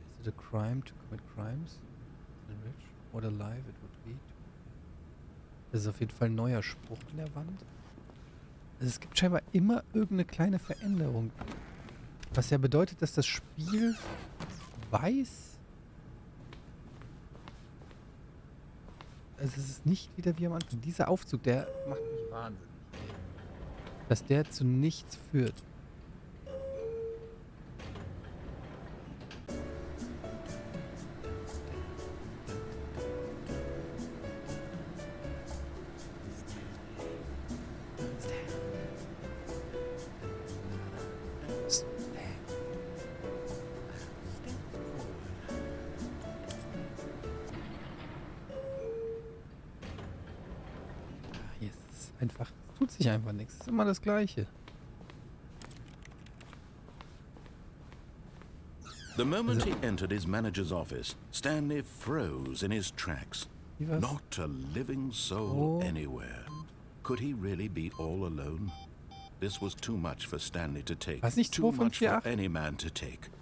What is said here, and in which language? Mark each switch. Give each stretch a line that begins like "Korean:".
English: Is it a crime to commit crimes? To be rich? What a life it would be.
German: Das ist auf jeden Fall ein neuer Spruch in der Wand. Also es gibt scheinbar immer irgendeine kleine Veränderung. Was ja bedeutet, dass das Spiel weiß. Also es ist nicht wieder wie am Anfang. Dieser Aufzug, der macht mich wahnsinnig. Dass der zu nichts führt. Einfach, tut sich einfach nichts. Es ist immer das Gleiche.
English: The moment he entered his manager's office, Stanley froze in his tracks. Not a living soul anywhere. Could he really be all alone? This was too much for Stanley to take. Too much for any man to take.